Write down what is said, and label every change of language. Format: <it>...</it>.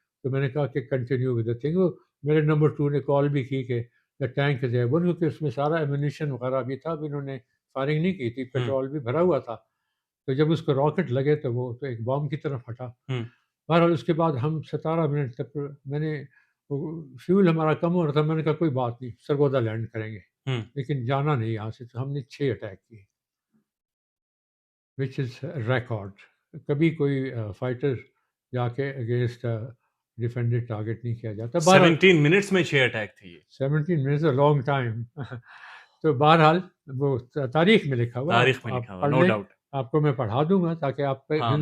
<ur>تو میں نے کہا کہ</ur> <en>Continue with the thing.</en> <ur>وہ میرے نمبر 2 نے کال بھی کی کہ</ur> <en>the tank is able</en> <ur>کیونکہ اس میں سارا ایمونیشن وغیرہ بھی تھا. اب انہوں نے فائرنگ نہیں کی تھی پیٹرول بھی بھرا ہوا تھا. تو جب اس کو راکٹ لگے تو وہ تو ایک بام کی طرف ہٹا. بہرحال اس کے بعد ہم 17 منٹ تک میں نے فیول ہمارا کم ہو رہا تھا. میں نے کہا کوئی بات نہیں سرگودا لینڈ کریں گے لیکن جانا نہیں یہاں سے. تو ہم نے 6 اٹیک کیے</ur> <en>Which is record.</en> <ur>کبھی کوئی فائٹر جا کے اگینسٹ ڈیفینڈڈ ٹارگیٹ نہیں کیا جاتا. 17 منٹس میں 6 اٹیک تھے یہ.</ur> <en>17 minutes a long time.</en> <ur>تو بہرحال وہ تاریخ میں لکھا ہوا تاریخ میں لکھا ہوا</ur> <en>No doubt.</en> <ur>آپ کو میں پڑھا دوں گا تاکہ آپ پہ</ur>